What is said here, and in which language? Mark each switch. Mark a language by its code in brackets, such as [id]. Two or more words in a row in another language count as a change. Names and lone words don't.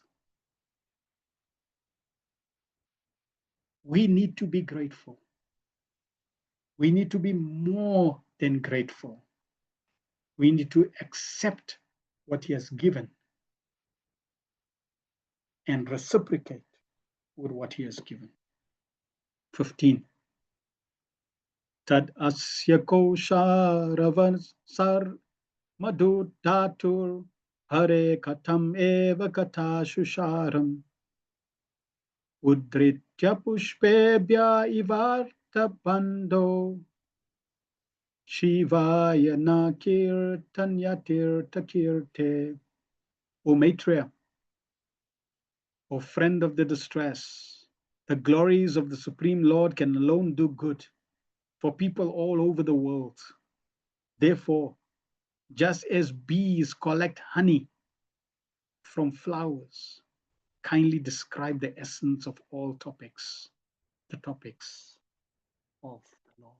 [en] We need to be grateful. We need to be more than grateful. We need to accept what he has given and reciprocate with what he has given. 15. [sa] Tad asya kosharavan sar madhu dhatur hare katam eva kata shusharam udritya pushpebhya ivarta pando Shivaya na kirtanyatir takirte. [en] O Maitreya, O friend of the distress, the glories of the Supreme Lord can alone do good for people all over the world. Therefore, just as bees collect honey from flowers, kindly describe the essence of all topics, the topics of the Lord.